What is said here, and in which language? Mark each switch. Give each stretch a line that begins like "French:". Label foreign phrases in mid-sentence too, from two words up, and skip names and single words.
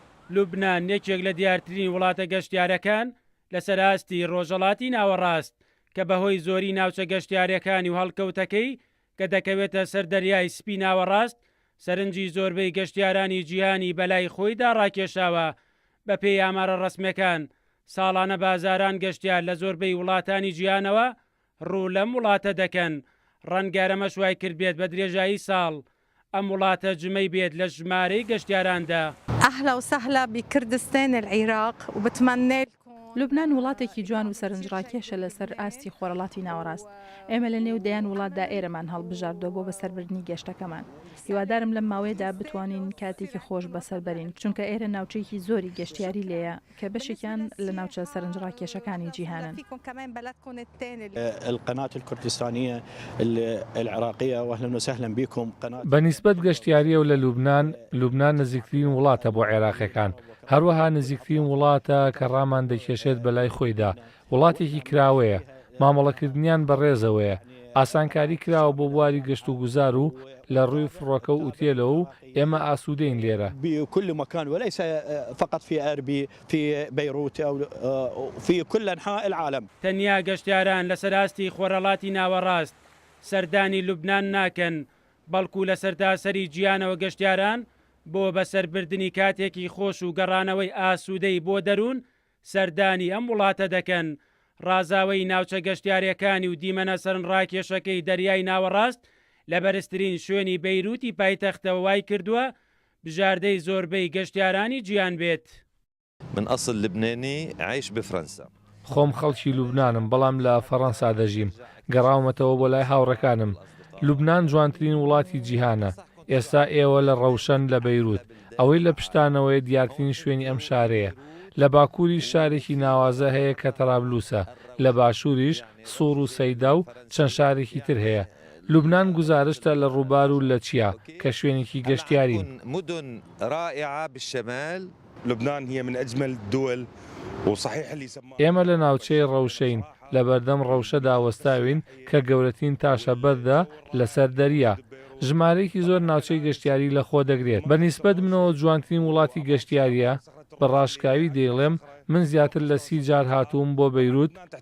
Central Kurdish: لوبنان یەکێک لە دیارترین وڵاتە گەشتیارەکان لەسەر ئاستی ڕۆژهەڵاتی ناوەڕاست کە بەهۆی زۆری ناوچە گەشتیارەکانی و هەڵکەوتەکەی کە دەکەوێتە سەر دەریای سپی ناوەڕاست سەرنجی زۆربەی گەشتیارانی جیهانی بەلای خۆیدا ڕاکێشاوە. بە پێی ئامارە ڕەسمیەکان ساڵانە بازاران گەشتیار لە زۆربەی وڵاتانی جیهانەوە ڕوو لەم وڵاتە دەکەن. ڕەنگارەمەش وای کرد بێت بە درێژایی ساڵ ئەم وڵاتە جمەی بێت لە ژمارەی گەشتیاراندا.
Arabic: أهلا وسهلا بكردستان العراق وبتمنى
Central Kurdish: لوبنان وڵاتێکی جوان و سەرنجڕاکێشە لەسەر ئاستی خۆرەڵاتی ناوەڕاست. ئێمە لە نێو دەیان وڵاتدا ئێرەمان هەڵبژاردەوە بۆ بەسەربردنی گەشتەکەمان. هیوادارم لەم ماوەیەدا بتوانین کاتێکی خۆش بەسەربەرین چونکە ئێرە ناوچەیەکی زۆری گەشتیاری لێیە کە بەشێکیان لە ناوچە سەرنجڕاکێشەکانی جیهانن.
Arabic: القناة الكردستانية العراقية وأهلا وسهلا بكم.
Central Kurdish: بەنسبەت گەشتیاریە و لە لوبنان نزیکترین وڵاتە بۆ عێراقیەکان. هەروەها نزیکترین وڵاتە کە ڕامان دەکێشێت بەلای خۆیدا. وڵاتێکی کراوەیە، مامەڵەکردنیان بەڕێزەوەیە، ئاسانکاری کراوە بۆ بواری گەشت و گوزار و لە ڕووی فڕۆکە و ئوتێلەوە و ئێمە ئاسوودەین لێرە.
Arabic: بكل مكان وليس فقط في أربيل في بيروت أو في كل أنحاء العالم.
Central Kurdish: تەنیا گەشتیاران لەسەر ئاستی خۆرەڵاتی ناوەڕاست سەردانی لوبنان ناکەن، بەڵکو لە سەرتاسەری گیانەوە گەشتیاران بۆ بەسەربردنی کاتێکی خۆش و گەڕانەوەی ئاسوودەی بۆ دەروون سەردانی ئەم وڵاتە دەکەن. ڕازاوی ناوچە گەشتیاریەکانی و دیمەنە سەرنڕاکێشەکەی دەریای ناوەڕاست لە بەرزترین شوێنی بەیروتی پایتەختەوە وای کردووە بژاردەی زۆربەی گەشتیارانی گیان بێت.
Arabic: من أصل لبناني عايش بفرنسا.
Central Kurdish: خۆم خەڵکی لوبنانم بەڵام لە فەڕەنسا دەژیم. گەڕاومەتەوە بۆ لای هاوڕەکانم. لوبنان جوانترین وڵاتی جیهانە. ئێستا ئێوە لە ڕەوشەن لە بەیروت. ئەوەی لە پشتانەوەی دیارترین شوێنی ئەم شارەیە. لە باکووری شارێکی ناوازە هەیە کە تەرابلوسە، لە باشووریش سوور و سەیدا و چەند شارێکی تر هەیە. لوبنان گزارشتە لە ڕووبار و لە چیا کە شوێنێکی گەشتیارین.
Arabic: مدن رائعة بالشمال. لبنان هي من أجمل الدول وصحيح اللي سماه.
Central Kurdish: ئێمە لە ناوچەی ڕەوشەین، لە بەردەم ڕەوشەدا وەستاوین کە گەورەترین تاشە بەردا لەسەر دەریا. ژمارەیەکی زۆر ناوچەی گەشتیاری لە خۆ دەگرێت. بەنسبەت منەوە جوانترین وڵاتی گەشتیاریە. بە ڕاشکاوی دەیڵێم من زیاتر لە 30 جار هاتووم بۆ بەیروت.